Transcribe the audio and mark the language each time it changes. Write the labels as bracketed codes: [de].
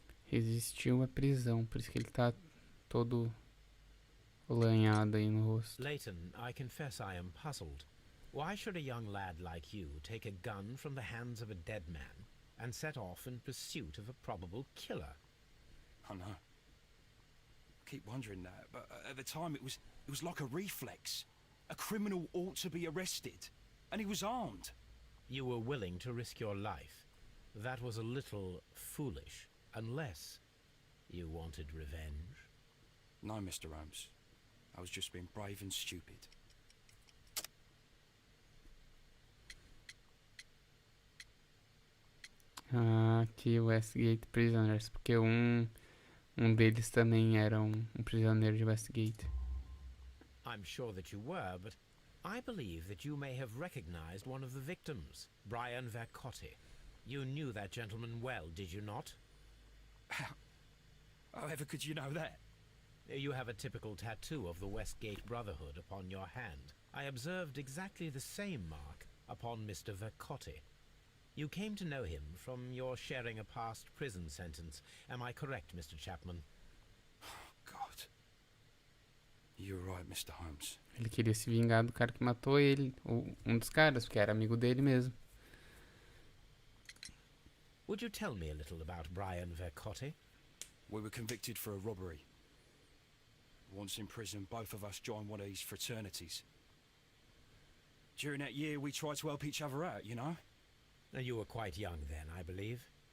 [pt] existiu a prisão, por isso que ele tá todo lanhado aí no rosto. [en] Leighton, I confess I am puzzled. Why should a young lad like you take a gun from the hands of a dead man and set off in pursuit of a probable killer? I know. Keep wondering that, but at the time it was like a reflex. A criminal ought to be arrested, and he was armed. You were willing to risk your life. That was a little foolish, unless you wanted revenge. No, Mr. Holmes. I was just being brave and stupid. [pt] Aqui, Westgate Prisoners, porque um deles também era um prisioneiro de Westgate. [en] I'm sure that you were, but I believe that you may have recognized one of the victims, Brian Vercotti. You knew that gentleman well, did you not? However could you know that? You have a typical tattoo of the Westgate Brotherhood upon your hand. I observed exactly the same mark upon Mr. Vercotti. You came to know him from your sharing a past prison sentence. Am I correct, Mr. Chapman? God. You're right, Mr. Holmes. [pt] Ele queria se vingar do cara que matou ele, ou um dos caras, porque era amigo dele mesmo. [en] Would you tell me a little about Brian Vercotti? We were convicted for a robbery. Once in prison, both of us joined one of these fraternities. During that year, we tried to help each other out, you know? You were quite young then, I believe.